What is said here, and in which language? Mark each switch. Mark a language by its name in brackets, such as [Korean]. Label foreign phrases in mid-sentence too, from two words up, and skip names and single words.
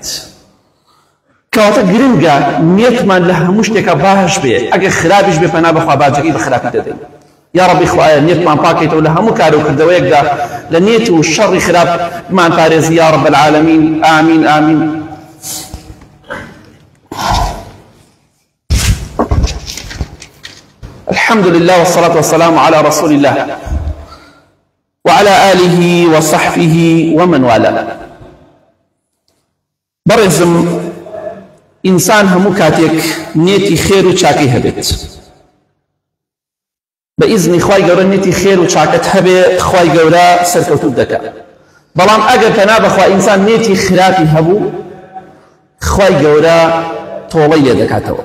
[Central Kurdish] کەواتە گرنگە نیەتمان لە هەموو شتێکە باش بێ، ئەگەر خراپیش بێ پەنا بەخوا باجەکەی بە خراپی دەدەین. یا ربی خوایە نیەتمان پاکەیتەوە لە هەموو کار و کردەوەیەکدا لە نیەت و شەڕی خراپمان پارێزی [Arabic] یا رب العالمین. [Central Kurdish] ئامین ئامین. [Arabic] الحمد لله والصلاة والسلام على رسول الله وعلى آله وصحبه ومن والاه. [Central Kurdish] بەڕێزم ئینسان هەموو کاتێک نێتی خێر و چاکەی هەبێت بە ئیزنی خوای گەورە نێتی خێر و چاکەت هەبێ خوای گەورە سەرکەوتوت دەکات بەڵام ئەگەر پەنا بەخوا ئینسان نێتی خراپی هەبوو خوای گەورە تۆڵەی لێ دەکاتەوە